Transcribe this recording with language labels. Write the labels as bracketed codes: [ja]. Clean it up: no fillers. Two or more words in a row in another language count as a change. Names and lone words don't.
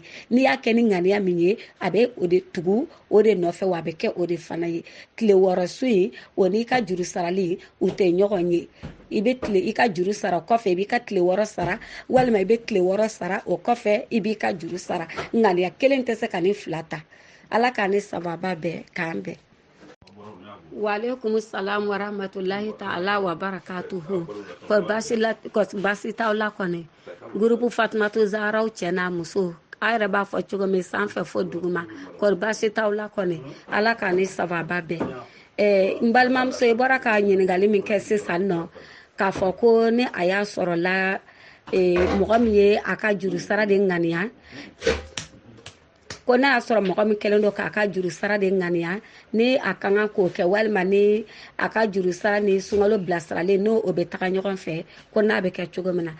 [bm] N'i y'a kɛ ni ŋaniya min ye, a bɛ o de tugu o de nɔfɛ, wa a bɛ kɛ o de fana ye. Tile wɔɔrɔ su in o n'i ka juru sarali u tɛ ɲɔgɔn ye. I bɛ tile i ka juru sara, o kɔfɛ i b'i ka tile wɔɔrɔ sara, walima i bɛ tile wɔɔrɔ sara, o kɔfɛ i b'i ka juru sara. Ŋaniya kelen tɛ se ka ni fila ta. Ala k'a ni sababa bɛn k'an bɛn. [ar] وعليكم السلام ورحمة الله تعالى وبركاته. [bm] Basi t'aw la kɔni. Grupu Fatumata Zahra cɛ n'a muso. A yɛrɛ b'a fɔ cogo min sanfɛ fɔ duguma. Kɔri basi t'aw la kɔni. Ala k'a ni sababa bɛn. N balimamuso i bɔra ka ɲininkali min kɛ sisan nɔ, k'a fɔ ko ni a y'a sɔrɔ la mɔgɔ min ye a ka juru sara de ŋaniya, ko n'a y'a sɔrɔ mɔgɔ min kɛlen don k'a ka juru sara de ŋaniya, ni a ka kan k'o kɛ walima ni a ka juru sara ni sunkalo bilasiralen n'o o bɛ taga ɲɔgɔn fɛ, ko n'a bɛ kɛ cogo min na.